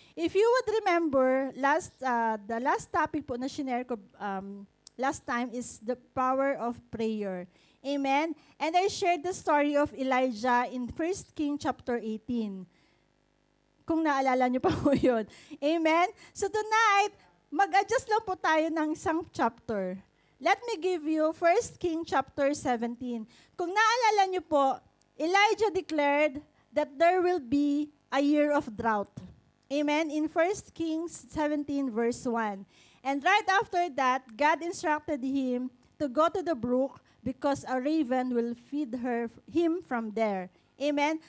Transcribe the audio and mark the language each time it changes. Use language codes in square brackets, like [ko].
[en] If you would remember, the last topic po na shinare ko last time is the power of prayer. Amen? And I shared the story of Elijah in 1 King chapter 18. [tl] Kung naalala niyo pa po yun. Amen? So tonight, mag-adjust lang po tayo ng isang chapter. [en] Let me give you 1 King chapter 17. [tl] Kung naalala niyo po, [en] Elijah declared that there will be a year of drought. Amen? In 1 Kings 17 verse 1. And right after that, God instructed him to go to the brook because a raven will feed him from there. Amen?